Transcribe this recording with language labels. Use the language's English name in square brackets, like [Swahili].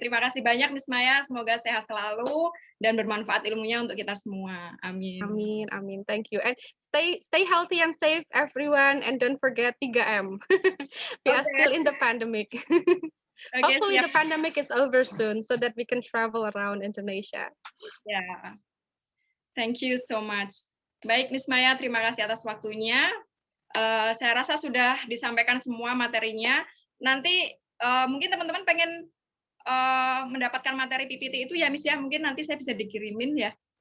[Indonesian] Terima kasih banyak Miss Maya, semoga sehat selalu dan bermanfaat ilmunya untuk kita semua. Amin. Amin, amin. [English] Thank you. And stay healthy and safe everyone, and don't forget 3M. We are still in the pandemic. Hopefully the pandemic is over soon so that we can travel around Indonesia. Ya. Thank you so much. [Indonesian] Baik, Miss Maya, terima kasih atas waktunya. Saya rasa sudah disampaikan semua materinya. Nanti mungkin teman-teman pengen mendapatkan materi PPT itu ya, Miss ya. Mungkin nanti saya bisa dikirimin ya.